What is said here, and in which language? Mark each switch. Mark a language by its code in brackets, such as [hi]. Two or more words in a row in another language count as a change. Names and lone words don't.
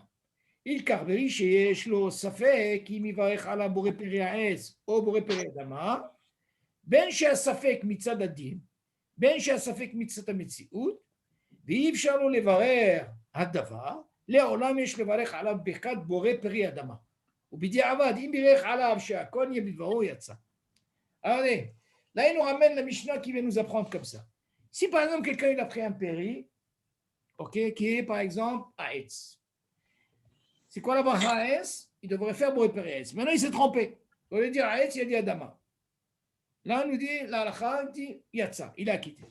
[he] ילקח ברי שיש לו ספק אם יברך על בורא פרי העץ או בורא פרי אדמה, בין שהספק מצד הדין, בין שהספק מצד המציאות, ואי אפשר לו לברר הדבר, לעולם יש לברך עליו ברכת בורא פרי אדמה. ובדיעבד, אם בירך עליו שהכל יהיה בדברו, יצא. [fr] Allez, là, il nous ramène la Mishnah qui vient nous apprendre comme ça. Si par exemple, quelqu'un il a pris un péri, ok, qui est par exemple Aetz. C'est quoi la bracha Aetz? Il devrait faire [he] בורא פרי העץ. [fr] Maintenant, il s'est trompé. Au lieu de dire Aetz, il a dit Adama. Là, on nous dit, la halakha dit Yatsa, il a quitté.